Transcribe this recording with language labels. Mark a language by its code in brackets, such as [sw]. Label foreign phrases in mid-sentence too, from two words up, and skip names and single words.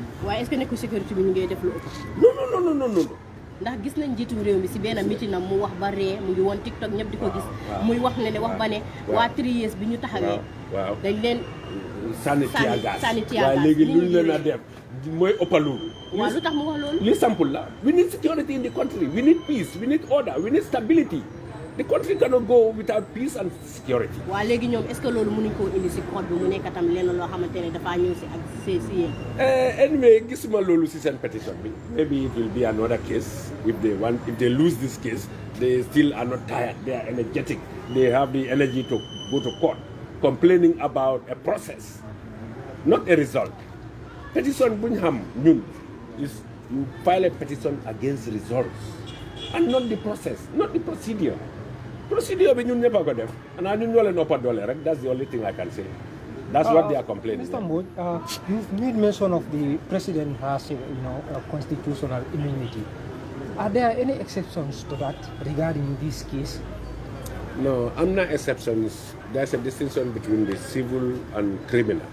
[wo] waaye [fr] est-ce que [wo] nekkul sécurité bi ñu ngi def lu ëpp. [en] No. [wo] ndax gis nañ njiitu réew mi si benn meeting am mu wax ba ree mu ngi woon TikTok ñëpp di ko gis. muy wax ne wax ba ne. waa 3 years bi ñu taxawee. waaw dañ leen. sànni tiyaagaas waaye léegi lu ñu leen a def mooy ëppalu. waaw lu tax mu wax loolu. li simple la [en] we need security in the country we need peace we need order we need stability the country cannot go without peace and security. [wo] waaw léegi ñoom [fr] est-ce que [wo] loolu mënuñ koo indi si code bi mu nekk tam lenn loo xamante ne dafaa ñëw si ak si yéen. [en] Anyway [wo] gisuma loolu si seen [en] petition bi maybe it will be another case if they lose this case they still are not tired they are energetic they have the energy to go to court complaining about a process not a result. Petition [wo] bu ñu xam ñun [en] is you file a petition against results and not the process not the procedure [wo] bi ñun ñëpp a ko def xanaa ñun ñoo leen ëppa doole rek [en] that's the only thing I can say. That's what they are complaining. Mr. Mbodj, you've made mention of the president has, a constitutional immunity. Are there any exceptions to that regarding this case? No, I'm not exceptions. There's a distinction between the civil and criminal.